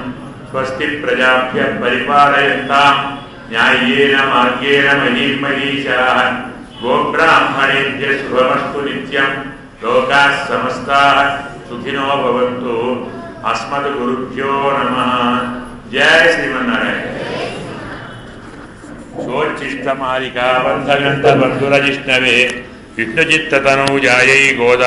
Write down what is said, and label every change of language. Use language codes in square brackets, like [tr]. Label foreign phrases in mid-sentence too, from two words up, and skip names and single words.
[sa] स्वस्ति प्रजाभ्यः परिपालयन्ताम् న్యాయేన మార్గేణ మహీమహీశాః గోబ్రాహ్మణేభ్య శుభమస్తు నిత్యం. లోకాః సమస్తాః సుఖినో భవంతు. అస్మద్ గురుభ్యో నమః. జయ శ్రీమన్నారాయణ. సోచ్చిష్టమాలికా బంధగంధ బంధురజిష్ణవే విష్ణుచిత్తతనూజాయై గోదా